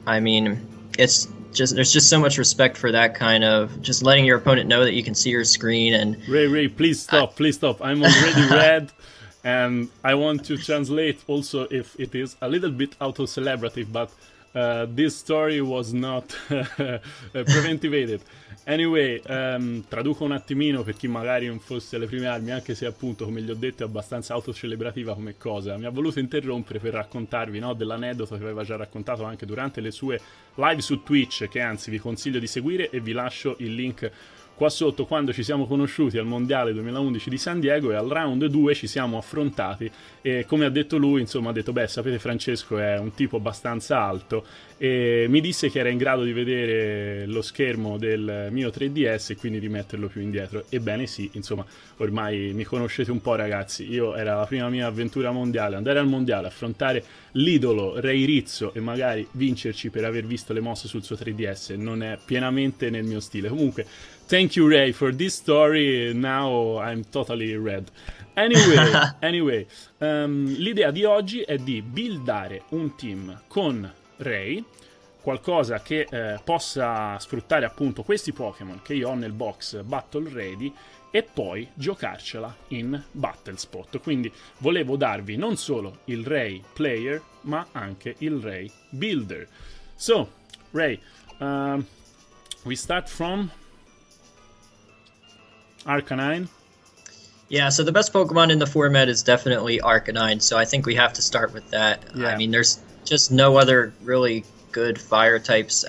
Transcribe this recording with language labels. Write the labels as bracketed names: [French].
[English] I mean, there's just so much respect for that kind of just letting your opponent know that you can see your screen. And Ray, please stop. I'm already red. And I want to translate also, if it is a little bit auto-celebrative, but This story was not preventivated. [Italian] Anyway, traduco un attimino per chi magari non fosse alle prime armi, anche se appunto, come gli ho detto, è abbastanza autocelebrativa come cosa. Mi ha voluto interrompere per raccontarvi, no, dell'aneddoto che aveva già raccontato anche durante le sue live su Twitch, che anzi vi consiglio di seguire, e vi lascio il link qua sotto. Quando ci siamo conosciuti al mondiale 2011 di San Diego e al round 2 ci siamo affrontati, e come ha detto lui, insomma, ha detto: beh, sapete, Francesco è un tipo abbastanza alto, e mi disse che era in grado di vedere lo schermo del mio 3DS e quindi di metterlo più indietro. Ebbene sì, insomma, ormai mi conoscete un po', ragazzi. Io era la prima mia avventura mondiale, andare al mondiale, affrontare l'idolo Ray Rizzo e magari vincerci per aver visto le mosse sul suo 3DS non è pienamente nel mio stile. [English] Comunque, thank you, Ray, for this story. Now I'm totally red. [Italian] Anyway, l'idea di oggi è di buildare un team con Ray, qualcosa che possa sfruttare appunto questi Pokémon che io ho nel box Battle Ready, e poi giocarcela in Battle Spot. Quindi volevo darvi non solo il Ray Player, ma anche il Ray Builder. [English] So, Ray, we start from Arcanine. Yeah, so the best Pokemon in the format is definitely Arcanine, so I think we have to start with that. Yeah. I mean, there's just no other really good fire types.